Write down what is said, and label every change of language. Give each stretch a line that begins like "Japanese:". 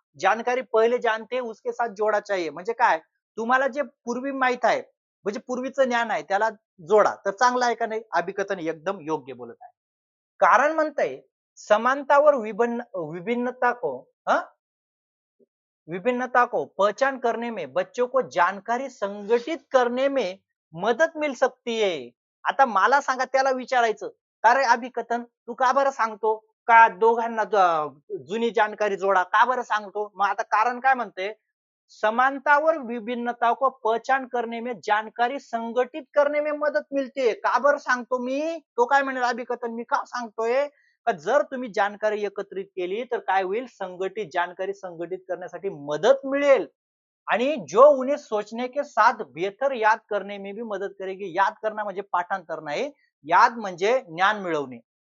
Hindi: जानकारी पहिले जानते उसके साथ जोडा चाहिए.
Marathi: म्हणजे काय तुम्हाला जे पूर्वी माहित आहे म्हणजे पूर्वीचं ज्ञान आहे त्याला जोडा तर चांगलं आहे का नाही. अभिकथन एकदम योग्य बोलत आहे. कारण म्हणतंय
Hindi: समानतावर विभिन्नता को विभिन्नता को पहचान करने में बच्चों को जानकारी संगठित करने में मदत मिल सकती है.
Marathi: आता मला सांगा त्याला विचारायचं का रे अभिकथन तू का बरं सांगतो का दोघांना जुनी जानकारी जोडा, का बरं सांगतो? मग आता कारण काय म्हणते,
Hindi: समानता और विभिन्नता को पहचान करने में जानकारी संघटित करने में मदत मिळते.
Marathi: का बरं सांगतो मी? तो काय म्हणेल अभिकथन मी का सांगतोय? का जर तुम्ही जानकारी एकत्रित केली तर काय होईल, संघटित जानकारी संघटित करण्यासाठी मदत मिळेल आणि
Hindi: जो उन्हें सोचने के साथ बेहतर याद करने में भी मदत करेगी.
Marathi: याद करणं म्हणजे पाठांतर नाही, याद म्हणजे ज्ञान मिळवणे.